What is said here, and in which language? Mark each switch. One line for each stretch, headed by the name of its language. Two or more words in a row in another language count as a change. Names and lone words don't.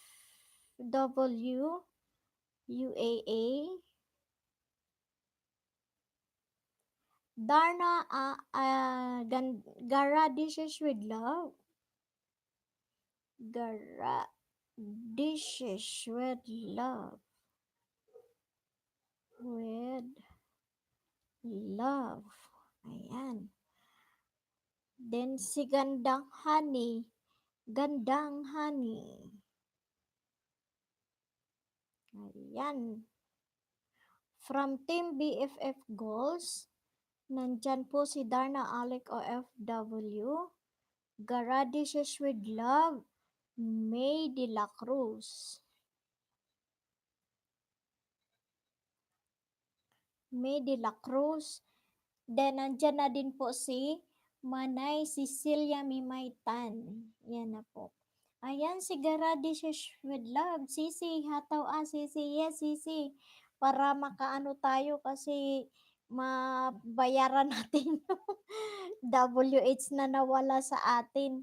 Filipino: OFW UAA Darna Gara Dishes with Love. Gara Dishes with Love. With Love. Ayan. Then si Gandang Honey. Gandang Honey. Ayan. From Team BFF Goals, nandyan po si Darna Alec OFW, Garadishes with Love, May de la Cruz. May de la Cruz. Then, nandyan na din po si Manay Cecilia Mimaytan. Yan na po. Ayan, si Garadishes with Love. Sisi, hataw Sisi. Yes, Sisi. Para makaano tayo kasi mabayaran natin yung WH na nawala sa atin.